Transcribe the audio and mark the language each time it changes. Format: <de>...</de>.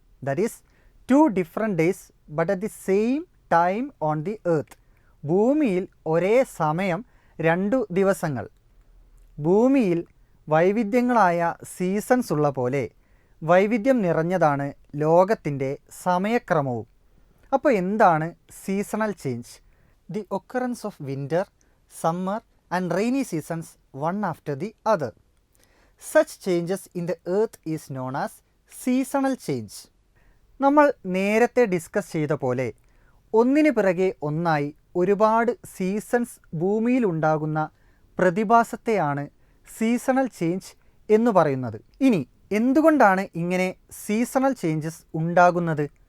<en>That is 2 different days but at the same time on the earth.</en> <ml>ഭൂമിയിൽ ഒരേ സമയം 2 ദിവസങ്ങൾ. ഭൂമിയിൽ വൈവിധ്യങ്ങളായ സീസൺസ് ഉള്ള പോലെ വൈവിധ്യം നിറഞ്ഞതാണ് ലോകത്തിൻ്റെ സമയക്രമവും. അപ്പോൾ എന്താണ് seasonal change?</ml> <en>The occurrence of winter, summer and rainy seasons one after the other. Such changes in the earth is known as seasonal change.</en> <ml>നമ്മൾ നേരത്തെ ഡിസ്കസ് ചെയ്ത പോലെ ഒന്നിനു പിറകെ ഒന്നായി ഒരുപാട് സീസൺസ് ഭൂമിയിൽ ഉണ്ടാകുന്ന പ്രതിഭാസത്തെയാണ് സീസണൽ ചേഞ്ച് എന്ന് പറയുന്നത്. ഇനി എന്തുകൊണ്ടാണ് ഇങ്ങനെ സീസണൽ ചേഞ്ചസ് ഉണ്ടാകുന്നത്?</ml>